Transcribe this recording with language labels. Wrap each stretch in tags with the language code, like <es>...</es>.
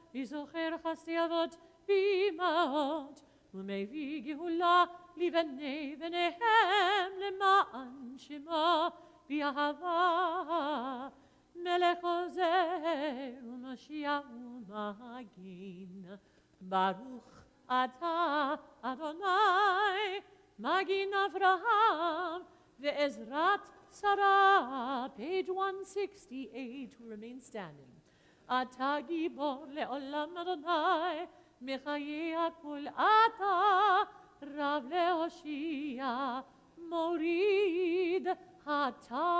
<he>וזוכר חסדי אבות ואימהות, ומביא גאולה לבני בניהם למען שמו באהבה. מלך עוזר ומשיח ומגין, ברוך אתה אדוני, מגין אברהם ועזרת שרה.</he> <en>Page 168, who remain standing.</en> <he>אתה גיבור לעולם אדוני, מחיי הכל אתה, רב להושיע, מוריד הטל.</he>